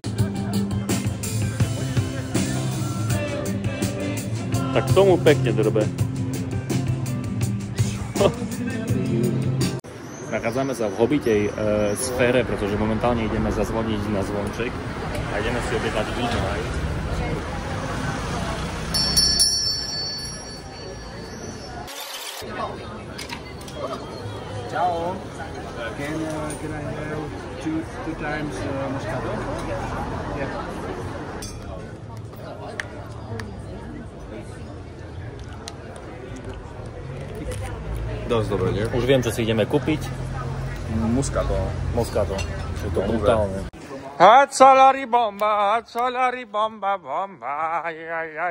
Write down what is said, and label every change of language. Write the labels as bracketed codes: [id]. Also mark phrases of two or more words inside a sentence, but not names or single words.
[sk] Tak k tomu pekne drbe. Nachádzame sa v hobitej sfére, pretože momentálne ideme zazvoniť na zvonček a ideme si objednať víno. Ciao. [en] Can I have two times Moscato? Yeah. [sk] Dosť dobre, nie? Už viem, čo si ideme kúpiť. Muscato. Moscato. Je to brutálne. Hazzolari bomba, bomba, aj.